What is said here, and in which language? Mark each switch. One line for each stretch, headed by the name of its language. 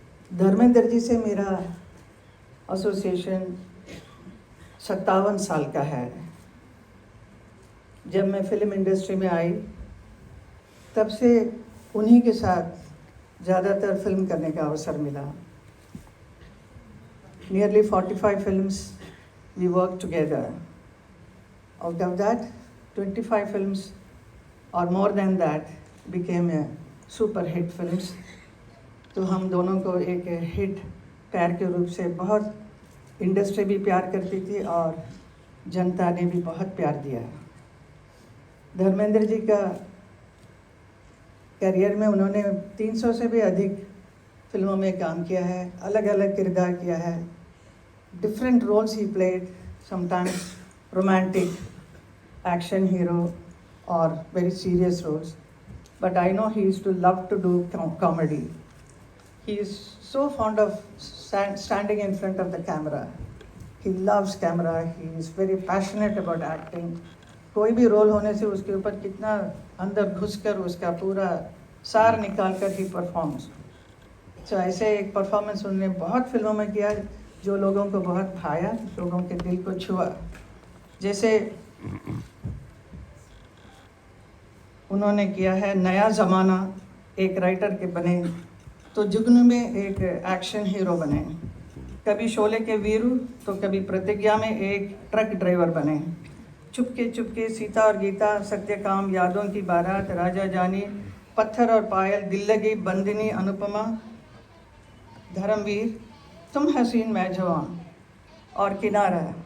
Hindi: धर्मेंद्र जी से मेरा एसोसिएशन 57 साल का है। जब मैं फिल्म इंडस्ट्री में आई तब से उन्हीं के साथ ज़्यादातर फिल्म करने का अवसर मिला।
English: Nearly 45 films we worked together. Out of that, 25 films or more than that became a super hit films.
Hindi: तो हम दोनों को एक हिट पैर के रूप से बहुत इंडस्ट्री भी प्यार करती थी और जनता ने भी बहुत प्यार दिया। धर्मेंद्र जी का करियर में उन्होंने 300 से भी अधिक फिल्मों में काम किया है, अलग अलग किरदार किया है।
English: Different roles he played, sometimes romantic, action hero और very serious roles, but I know he used to love to do comedy. He is so fond of standing in front of the camera. He loves camera. He is very passionate about acting.
Hindi: कोई भी role होने से उसके ऊपर कितना अंदर घुसकर उसका पूरा सार निकाल कर ही परफॉर्म्स। तो ऐसे एक परफॉर्मेंस उन्होंने बहुत फिल्मों में किया जो लोगों को बहुत भाया, लोगों के दिल को छुआ। जैसे उन्होंने किया है नया ज़माना, एक राइटर के बने, तो जुगनू में एक एक्शन हीरो बने, कभी शोले के वीरू तो कभी प्रतिज्ञा में एक ट्रक ड्राइवर बने, चुपके चुपके सीता और गीता, सत्यकाम, यादों की बारात, राजा जानी, पत्थर और पायल, दिल लगी, बंदिनी, अनुपमा, धर्मवीर, तुम हसीन मैं जवान और किनारा।